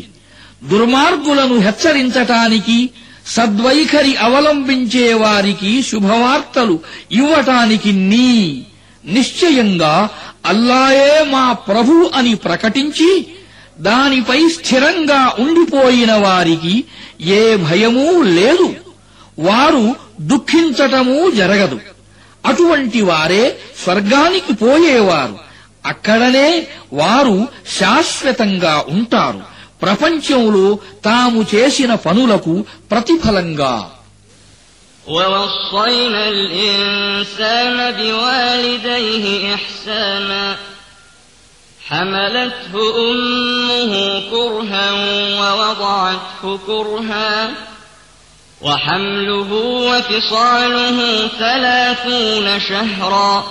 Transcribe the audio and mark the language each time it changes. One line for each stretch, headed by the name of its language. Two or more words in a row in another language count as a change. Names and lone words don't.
Telugu: దుర్మార్గులను హెచ్చరించటానికి, సద్వైఖరి అవలంబించే వారికి శుభవార్తలు ఇవ్వటానికి నిశ్చయంగా అల్లాయే మా ప్రభువు అని ప్రకటించి దానిపై స్థిరంగా ఉండిపోయిన వారికి ఏ భయమూ లేదు, వారు దుఃఖించటమూ జరగదు. అటువంటి వారే స్వర్గానికి పోయేవారు, అక్కడనే వారు శాశ్వతంగా ఉంటారు, ప్రపంచంలో తాము చేసిన పనులకు ప్రతిఫలంగా.
Arabic: ووصينا الإنسان بوالديه إحسانا حملته أمه كرها ووضعته كرها وحمله وفصاله 30 شهرا